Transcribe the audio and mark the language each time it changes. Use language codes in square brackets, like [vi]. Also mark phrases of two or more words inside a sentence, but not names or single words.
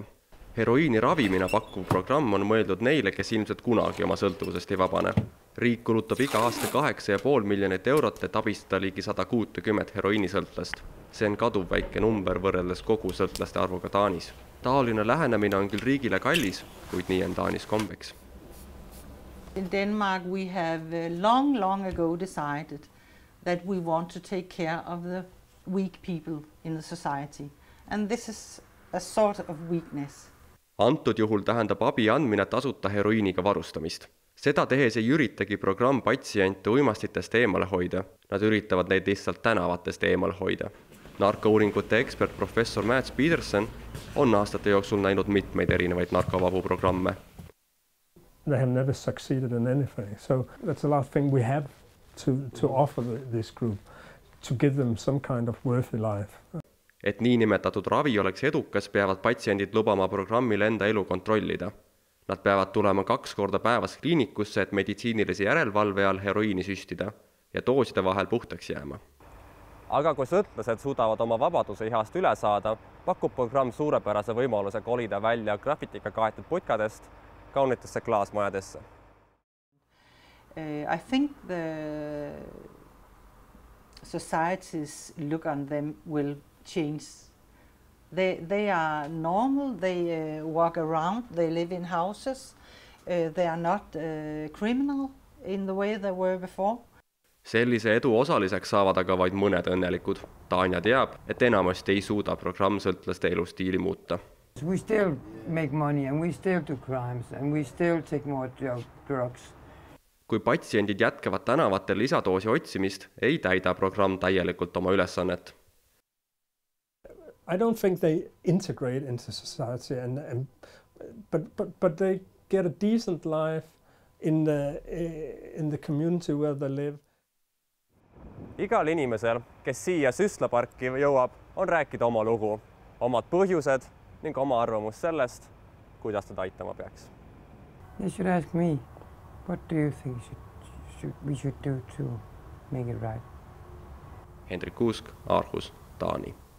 [et] Heroiini ravimina pakkuv programm on mõeldud neile, kes ilmselt kunagi oma sõltuvusest ei vabane. Riik kulutab iga aasta 8,5 miljonit eurot, et abistada ligi 160 heroiinisõltlast. See on kaduv väike number võrreldes kogu sõltlaste arvuga Taanis. Taoline lähenemine on küll riigile kallis, kuid nii on Taanis kombeks. [en] In Denmark we have long ago decided that we want to take care of the weak people in the society. And this is a sort of weakness. [et] Antud juhul tähendab abi andmine tasuta heroiiniga varustamist. Seda tehes ei üritagi programm patsiente uimastitest eemale hoida. Nad üritavad neid lihtsalt tänavatest eemale hoida. Narkouuringute ekspert professor Mads Peterson on aastate jooksul näinud mitmeid erinevaid narkovabu programme. [en] They have never succeeded in anything. So that's the last thing we have to offer this group, to give them some kind of worthy life. [et] Et niinimetatud ravi oleks edukas, peavad patsiendid lubama programmil enda elu kontrollida. Nad peavad tulema 2 korda päevas kliinikusse, et meditsiinilise järelevalve all heroiini süstida ja dooside vahel puhtaks jääma. Aga kui sõltlased suudavad oma vabaduse ihast üle saada, pakub programm suurepärase võimaluse kolida välja grafitika kaetud putkadest kaunitesse klaasmajadesse. [en] I think the society's look on them will change. They are normal, they walk around, they live in houses, they are not criminal in the way they were before. [et] Sellise edu osaliseks saavad aga vaid mõned õnnelikud. Tanja teab, et enamasti ei suuda programm sõltlaste elustiili muuta. [en] We still make money and we still do crimes and we still take more drugs. [et] Kui patsiendid jätkavad tänavatel lisadoosi otsimist, ei täida programm täielikult oma ülesannet. [en] I don't think they integrate into society, but they get a decent life in the community where they live. [et] Igal inimesel, kes siia süstlaparki jõuab, on rääkida oma lugu, omad põhjused ning oma arvamus sellest, kuidas teda aitama peaks. [en] You should ask me, what do you think we should do to make it right? [et] Hendrik Kuusk, Aarhus, Taani.